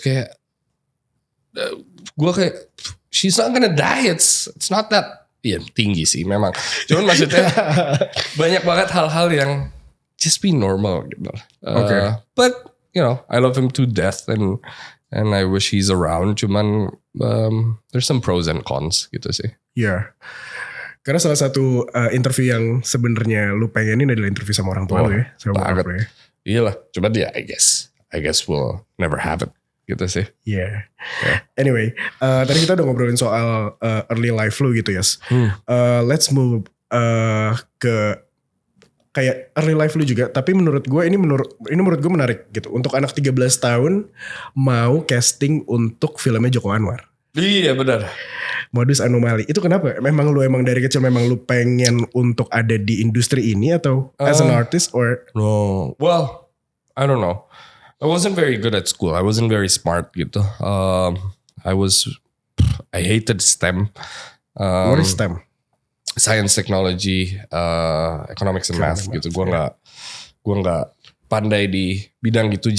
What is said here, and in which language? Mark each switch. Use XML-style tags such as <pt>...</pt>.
<id>Kayak, gue kayak,</id> <en>she's not gonna die, it's not that.</en> <id>Iya tinggi sih memang. Cuman maksudnya banyak banget hal-hal yang</id> <en>just be normal</en> <id>gitu.</id> <en>But you know, I love him to death and I wish he's around. Cuman there's some pros and cons gitu sih.</en> <id>Iya. Karena salah satu interview yang sebenarnya lu pengenin adalah interview sama orang tua lu ya, sama bokap lu ya. Iyalah, cuman ya</id> <en>I guess we'll never have it gitu sih.</en> <id>Yeah. Anyway, tadi kita udah ngobrolin soal early life lu gitu, Yas.</id> <en>Let's move</en> <id>ke kayak early life lu juga. Tapi menurut gue ini menurut gue menarik gitu. Untuk anak 13 tahun mau casting untuk filmnya Joko Anwar. Iya benar. Modus Anomali. Itu kenapa? Memang dari kecil memang lu pengen untuk ada di industri ini atau</id> <en>as an artist or? No. Well, I don't know. I wasn't very good at school. I wasn't very smart gitu. I hated STEM. What is STEM? Science, technology, economics and math gitu.</en> <id>Gue nggak pandai di bidang gitu.</id>